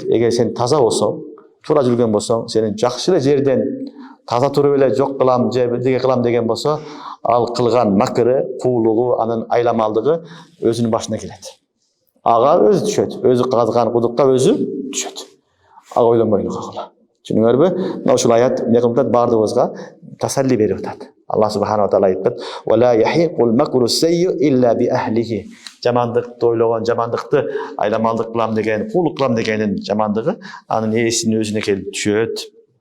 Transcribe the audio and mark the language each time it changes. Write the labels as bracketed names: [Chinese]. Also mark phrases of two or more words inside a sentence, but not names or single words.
[Kyrgyz] Эгер сен таза болсоң, туура жүргөн болсоң, сени жакшы эле жерден таза туруп эле жок кылам же бирдеге кылам деген болсо, ал кылган макыры, куулугу, анын айламалдыгы өзүнүн башына келет. Ага өзү түшөт, өзү казган кудукка өзү түшөт. Ага ойлонбойлук акыла. Түшүнүңөрбү? Мына ушул аят мекымдат бардыгыбызга тасалли берип атат. Алла [Arabic] سبحانه وتعالى [Kyrgyz] айтат: [Arabic] "ولا يحيق المكر السيئ إلا بأهله." [Kyrgyz] Жамандыкты ойлогон, жамандыкты айламалдык кылам деген, куулук кылам дегенин жамандыгы анын ээсинин өзүнө келип түшөт.